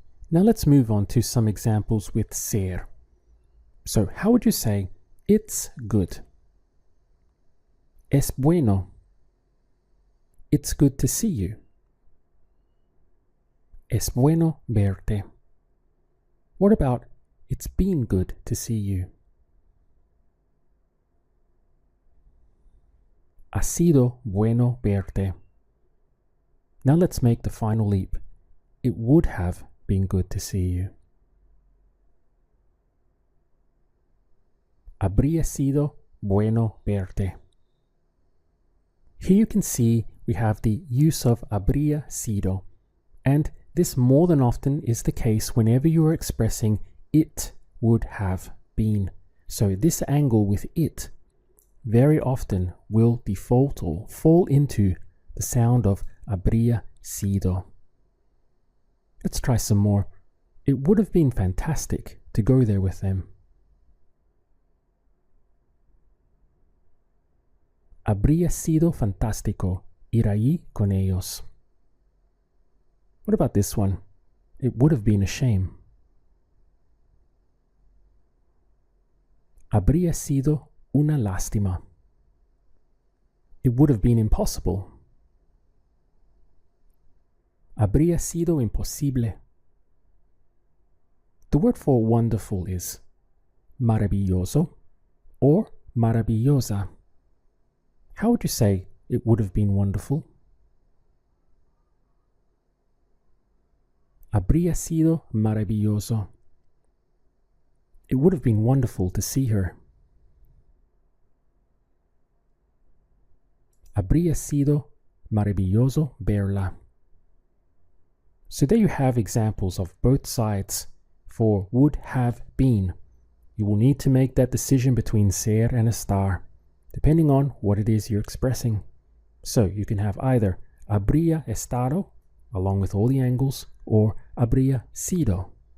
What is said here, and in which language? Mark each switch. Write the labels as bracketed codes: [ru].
[en] Now let's move on to some examples with ser. So how would you say it's good? [es] Es bueno. [en] It's good to see you. [es] Es bueno verte. [en] What about it's been good to see you? [es] Ha sido bueno verte. [en] Now let's make the final leap. It would have been good to see you. [es] Habría sido bueno verte. [en] Here you can see we have the use of habría sido, and this more than often is the case whenever you are expressing it would have been. So this angle with it very often will default or fall into the sound of habría sido. Let's try some more. It would have been fantastic to go there with them. [es] Habría sido fantástico ir allí con ellos. [en] What about this one? It would have been a shame. [es] Habría sido una lástima. [en] It would have been impossible. [es] Habría sido imposible. [en] The word for wonderful is maravilloso or maravillosa. How would you say it would have been wonderful? [es] Habría sido maravilloso. [en] It would have been wonderful to see her. [es] Habría sido maravilloso verla. [en] So there you have examples of both sides for would have been. You will need to make that decision between ser and estar, depending on what it is you're expressing. So you can have either habría estado, along with all the angles, or habría sido.